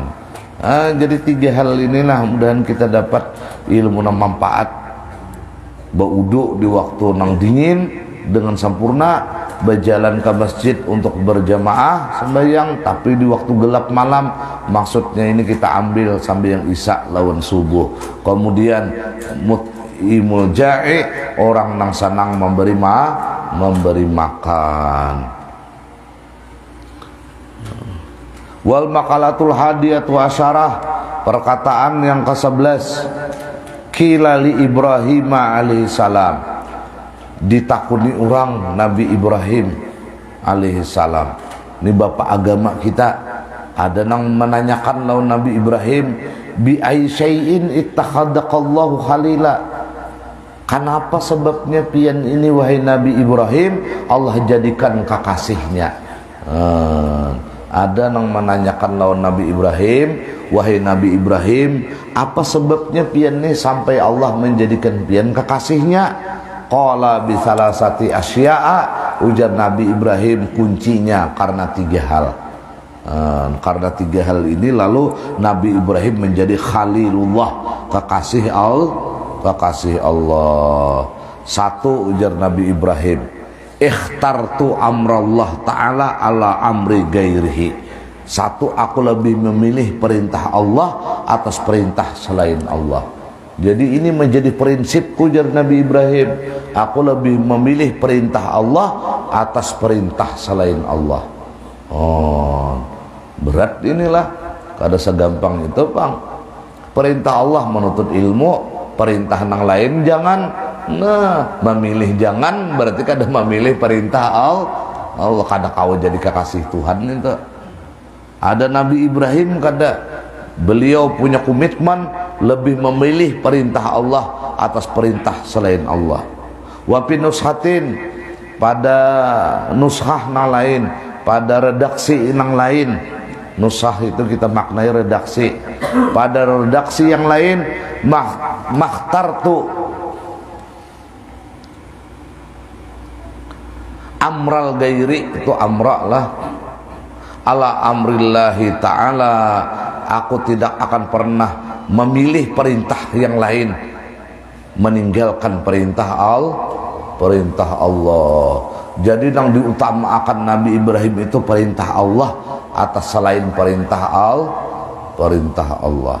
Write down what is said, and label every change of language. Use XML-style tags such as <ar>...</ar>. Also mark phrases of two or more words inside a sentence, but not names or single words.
<id>Jadi 3 hal inilah mudahan kita dapat ilmu yang manfaat. Berwudu di waktu nang dingin dengan sempurna, berjalan ke masjid untuk berjamaah sembahyang, tapi di waktu gelap malam, maksudnya ini kita ambil sambil yang isya lawan subuh. Kemudian</id> <ar>مطعم الجائع,</ar> <id>orang nang sanang memberi makan.</id> <ar>والمقالة الحادية عشرة,</ar> <id>perkataan yang ke-11,</id> <ar>قيل لإبراهيم عليه السلام,</ar> <id>ditakuni orang Nabi Ibrahim alaihissalam. Ini bapak agama kita. Ada yang menanyakan lawan Nabi Ibrahim,</id> <ar>بأي شيء اتخذك الله خليلا,</ar> <id>kenapa sebabnya pian ini wahai Nabi Ibrahim Allah jadikan kekasihnya. Ada yang menanyakan lawan Nabi Ibrahim, wahai Nabi Ibrahim, apa sebabnya pian ini sampai Allah menjadikan pian kekasihnya?</id> <ar>قال بثلاثة أشياء,</ar> <id>ujar Nabi Ibrahim, kuncinya karena 3 hal. Karena 3 hal ini lalu Nabi Ibrahim menjadi Khalilullah, kekasih Allah.</id> <ar>1,</ar> <id>ujar Nabi Ibrahim,</id> <ar>اخترت أمر الله تعالى على أمر غيره. 1,</ar> <id>aku lebih memilih perintah Allah atas perintah selain Allah. Jadi ini menjadi prinsip ujar Nabi Ibrahim, aku lebih memilih perintah Allah atas perintah selain Allah. Berat inilah, kada segampang itu bang. Perintah Allah menuntut ilmu, perintah nang lain jangan. Nah memilih jangan berarti kada memilih perintah Allah, kada kau jadi kekasih Tuhan itu. Ada Nabi Ibrahim kada, beliau punya komitmen lebih memilih perintah Allah atas perintah selain Allah.</id> <ar>وفي نسخة,</ar> <id>pada nushah nang lain, pada redaksi nang lain. Nushah itu kita maknai redaksi.</id> <ar>Pada redaksi yang lain, ما اخترت أمر الغير, itu amra lah, على أمر الله تعالى,</ar> <id>aku tidak akan pernah memilih perintah yang lain meninggalkan perintah Allah. Jadi yang diutamakan Nabi Ibrahim itu perintah Allah atas selain perintah Allah.</id>